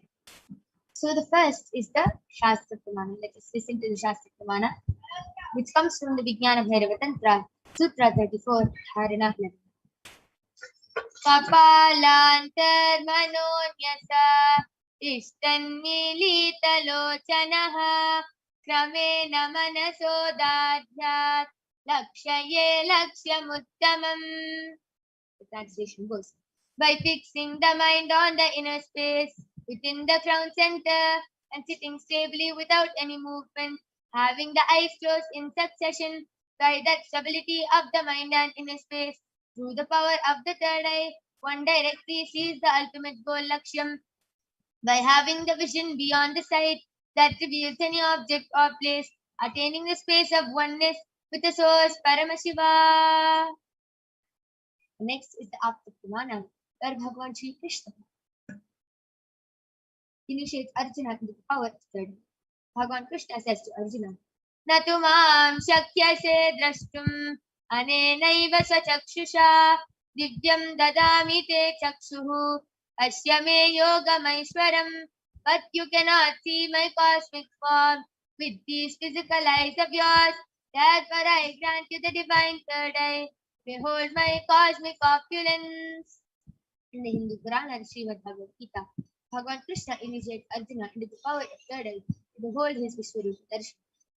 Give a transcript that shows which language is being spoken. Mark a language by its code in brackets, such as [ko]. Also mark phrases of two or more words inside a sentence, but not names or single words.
[en] So the first is the [sa] शास्त्र प्रमाण. [en] Let us listen to the [sa] शास्त्र प्रमाण, [en] which comes from the Vijnana Bhairava Tantra, Sutra 34, Dharana 11. [sa] कपालान्तर् मनोन्यस ईषन्मीलितलोचनः क्रमेण मनसो दार्ढ्यात् लक्षयेत् लक्ष्यमुत्तमम्. [en] The translation goes, by fixing the mind on the inner space within the crown center and sitting stably without any movement, having the eyes closed in succession, by that stability of the mind and inner space, through the power of the third eye, one directly sees the ultimate goal Lakshyam. By having the vision beyond the sight that reveals any object or place, attaining the space of oneness with the source Paramashiva. Next is the [sa] आप्त प्रमाण, [en] where Bhagavan Sri Krishna initiates Arjuna into the power of third. Bhagavan Krishna says to Arjuna, [sa] न तु मां शक्यसे द्रष्टुम् अनेनैव सचक्षुषा दिव्यं ददामि ते चक्षुः अस्य योगमैश्वरम्. [en] But you cannot see my cosmic form with these physical eyes of yours. Therefore I grant you the divine third eye. Behold my cosmic opulence. In the Hindu Purana, Srimad Bhagavad Gita, Bhagavan Krishna initiates Arjuna into the power of third eye to behold his [sa] विश्वरूप दर्शन.